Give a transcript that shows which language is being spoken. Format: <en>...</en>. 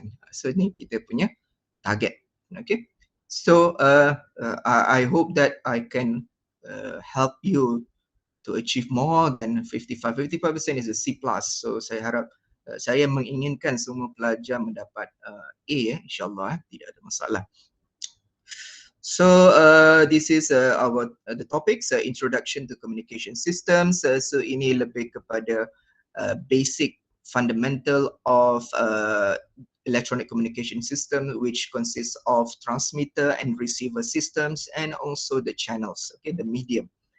<ms>So ini kita punya target.</ms> <en>Okay. So I hope that I can help you to achieve more than 55%. 55% is a C+.</en> <ms>So saya harap, saya menginginkan semua pelajar mendapat A, insyaAllah, tidak ada masalah.</ms> <en>So this is the topics, introduction to communication systems. So</en> <ms>ini lebih kepada</ms> <en>basic fundamental of electronic communication system, which consists of transmitter and receiver systems and also the channels, okay, the medium.</en>